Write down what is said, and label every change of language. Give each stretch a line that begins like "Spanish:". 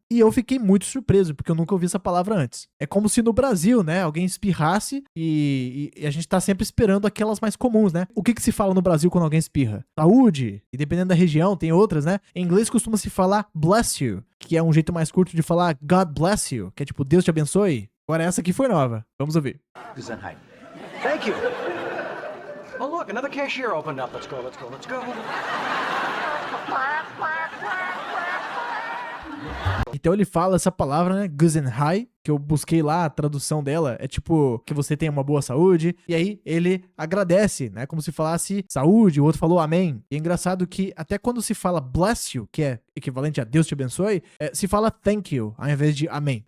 Portuguese: E eu fiquei muito surpreso, porque eu nunca ouvi essa palavra antes. É como se no Brasil, né, alguém espirrasse e a gente tá sempre esperando aquelas mais comuns, né? O que se fala no Brasil quando alguém espirra? Saúde. E dependendo da região, tem outras, né? Em inglês costuma se falar
English: bless you,
Portuguese: que é um jeito mais curto de falar
English: God bless you,
Portuguese: que é tipo Deus te abençoe. Agora essa aqui foi nova. Vamos ouvir.
German: Gesundheit.
English: Thank you. Oh, look, another cashier opened up. Let's go.
Portuguese: Então ele fala essa palavra, né, Gesundheit, que eu busquei lá, a tradução dela é tipo, que você tenha uma boa saúde, e aí ele agradece, né, como se falasse saúde, o outro falou amém. E é engraçado que até quando se fala
English: bless you,
Portuguese: que é equivalente a Deus te abençoe, se fala
English: thank you,
Portuguese: ao invés de amém.